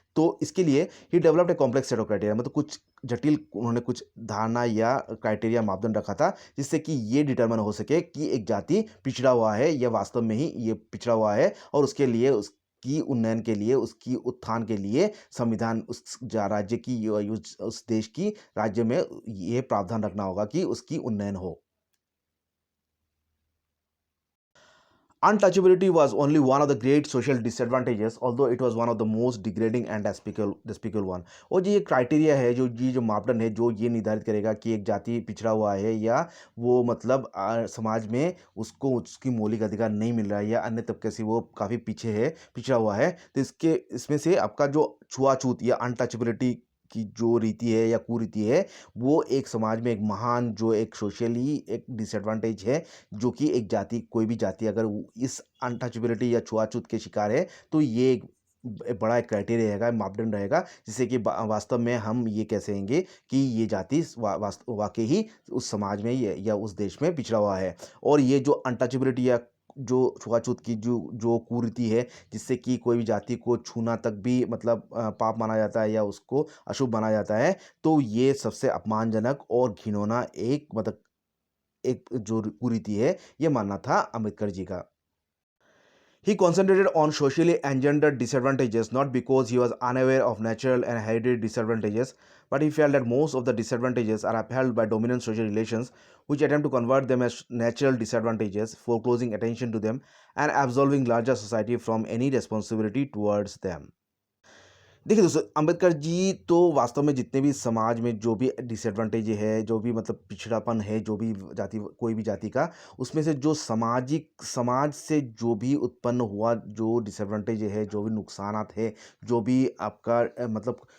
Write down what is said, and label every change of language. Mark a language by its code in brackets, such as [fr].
[hi] तो इसके लिए he [en] developed a complex set of criteria, [hi] मतलब कुछ जटिल उन्होंने कुछ धारणा या क्राइटेरिया मापदंड रखा था, जिससे कि ये डिटरमाइन हो सके कि एक जाति पिछड़ा हुआ है या वास्तव में ही ये पिछड़ा हुआ है, और उसके लिए उसकी उन्नयन के लिए, उसकी उत्थान के लिए संविधान उस राज्य की उस देश की राज्य में ये प्रावधान रखना होगा कि उसकी उन्नयन हो। [en] Untouchability was only one of the great social disadvantages, although it was one of the most degrading and despicable one। [hi] और ये क्राइटेरिया है, जो मापदंड है, जो ये निर्धारित करेगा कि एक जाति पिछड़ा हुआ है या वो मतलब समाज में उसको उसकी मौलिक अधिकार नहीं मिल रहा है या अन्य तबके से वो काफ़ी पीछे है, पिछड़ा हुआ है, तो इसमें से आपका जो छुआछूत या अनटचेबिलिटी की जो रीति है या कुरीति है, वो एक समाज में एक महान जो एक सोशली एक डिसएडवांटेज है, जो कि एक जाति, कोई भी जाति अगर इस अनटचेबिलिटी या छुआछूत के शिकार है, तो ये एक बड़ा एक क्राइटेरिया रहेगा, मापदंड रहेगा, जिससे कि वास्तव में हम ये कह सकेंगे कि ये जाति वाकई ही उस समाज में या उस देश में पिछड़ा हुआ है। और ये जो अनटचेबिलिटी या जो छुआछूत की जो जो कुरीति है, जिससे कि कोई भी जाति को छूना तक भी मतलब पाप माना जाता है या उसको अशुभ माना जाता है, तो ये सबसे अपमानजनक और घिनौना एक मतलब एक जो कुरीति है, ये मानना था अम्बेडकर जी का। [en] He concentrated on socially engendered disadvantages not because he was unaware of natural and hereditary disadvantages, but he felt that most of the disadvantages are upheld by dominant social relations, which attempt to convert them as natural disadvantages, foreclosing attention to them, and absolving larger society from any responsibility towards them। [hi] देखिए दोस्तों, अंबेडकर जी तो वास्तव में जितने भी समाज में जो भी डिसएडवांटेज है, जो भी मतलब पिछड़ापन है, जो भी जाति, कोई भी जाति का, उसमें से जो समाज से जो भी उत्पन्न हुआ जो डिसएडवांटेज है, जो भी नुकसानात है, जो भी आपका मतलब